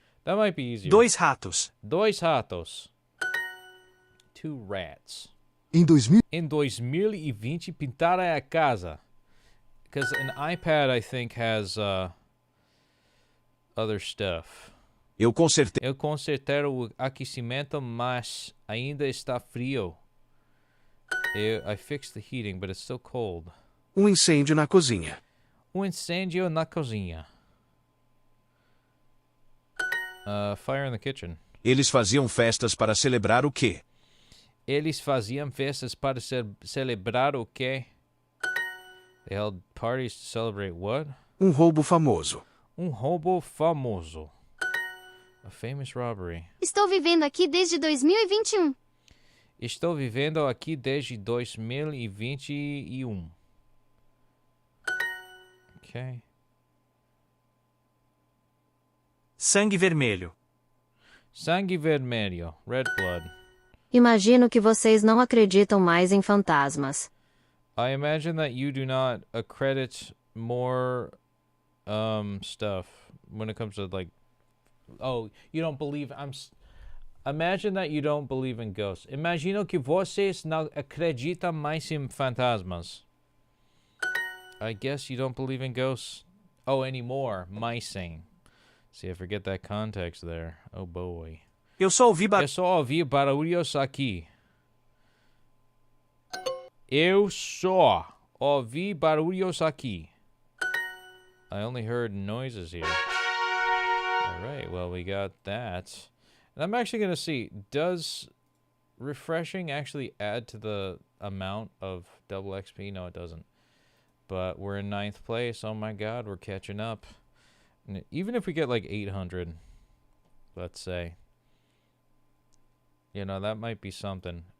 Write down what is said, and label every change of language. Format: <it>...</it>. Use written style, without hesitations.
<en>That might be easier.</en> <pt>Dois ratos. Dois ratos.</pt> <en>Two rats.</en> <pt>Em 2000, Em 2020, pintar a casa.</pt> <en>Because an iPad, I think, has other stuff.</en> <pt>Eu consertei. Eu consertei o aquecimento, mas ainda está frio.</pt> <en>I fixed the heating, but it's still cold.</en> <pt>Incêndio na cozinha. Incêndio na cozinha.</pt> <en>Fire in the kitchen.</en> <pt>Eles faziam festas para celebrar o quê? Eles faziam festas para celebrar o quê?</pt> <en>They held parties to celebrate what?</en> <pt>Roubo famoso. Roubo famoso.</pt> <en>A famous robbery.</en> <pt>Estou vivendo aqui desde 2021. Estou vivendo aqui desde 2021.</pt> <en>Ok.</en> <pt>Sangue vermelho. Sangue vermelho.</pt> <en>Red blood.</en> <pt>Imagino que vocês não acreditam mais em fantasmas.</pt> <en>I imagine that you do not accredit more stuff when it comes to, like, oh, you don't believe imagine that you don't believe in ghosts.</en> <pt>Imagino que vocês não acreditam mais em fantasmas.</pt> <en>I guess you don't believe in ghosts. Oh, anymore. Mais. See, I forget that context there. Oh boy.</en> <pt>Eu só ouvi Eu só ouvi barulhos aqui. Eu só ouvi barulhos aqui.</pt> <en>I only heard noises here. Alright, well, we got that. And I'm actually going to see, does refreshing actually add to the amount of double XP? No, it doesn't. But we're in 9th place. Oh my god, we're catching up. And even if we get like 800, let's say, you know, that might be something.</en>